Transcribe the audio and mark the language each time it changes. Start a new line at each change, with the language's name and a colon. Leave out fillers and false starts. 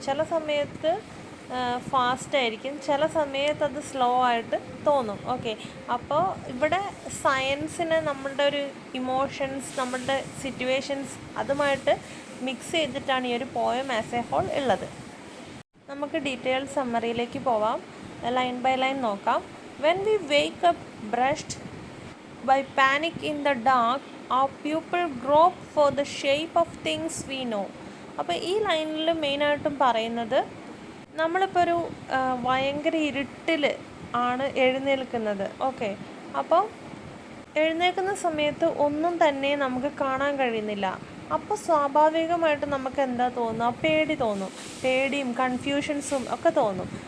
Malayalam: ചില സമയത്ത് ഫാസ്റ്റ് ആയിരിക്കും, ചില സമയത്ത് അത് സ്ലോ ആയിട്ട് തോന്നും. ഓക്കെ, അപ്പോൾ ഇവിടെ സയൻസിന് നമ്മളുടെ ഒരു ഇമോഷൻസ്, നമ്മളുടെ സിറ്റുവേഷൻസ് അതുമായിട്ട് മിക്സ് ചെയ്തിട്ടാണ് ഈ ഒരു പോയം
English: as a whole
Malayalam: ഉള്ളത്. നമുക്ക് ഡീറ്റെയിൽ സമ്മറിയിലേക്ക് പോവാം,
English: line by line
Malayalam: നോക്കാം.
English: When we wake up brushed by panic in the dark, our pupil grope for the shape of things we know.
Malayalam: അപ്പോൾ ഈ ലൈനിൽ മെയിനായിട്ടും പറയുന്നത് നമ്മളിപ്പോൾ ഒരു ഭയങ്കര ഇരുട്ടിൽ ആണ് എഴുന്നേൽക്കുന്നത്. ഓക്കെ, അപ്പോൾ എഴുന്നേൽക്കുന്ന സമയത്ത് ഒന്നും തന്നെ നമുക്ക് കാണാൻ കഴിയുന്നില്ല. അപ്പോൾ സ്വാഭാവികമായിട്ട് നമുക്ക് എന്താ തോന്നുക, പേടി തോന്നും, പേടിയും കൺഫ്യൂഷൻസും ഒക്കെ തോന്നും.